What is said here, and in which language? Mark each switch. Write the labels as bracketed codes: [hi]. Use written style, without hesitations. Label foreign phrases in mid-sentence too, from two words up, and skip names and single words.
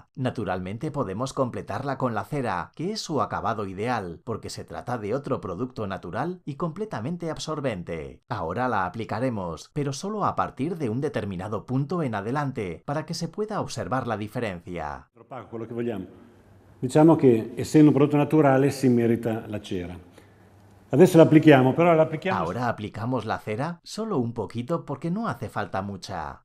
[es] Naturalmente podemos completarla con la cera, que es su acabado ideal, porque se trata de otro producto natural y completamente absorbente. Ahora la aplicaremos, pero solo a partir de un determinado punto en adelante, para que se pueda observar la diferencia. [it] Quello che vogliamo. Diciamo che essendo un prodotto naturale si merita la cera. Adesso la applichiamo, però la applichiamo... [es] Ahora aplicamos la cera, solo un poquito porque no hace falta mucha.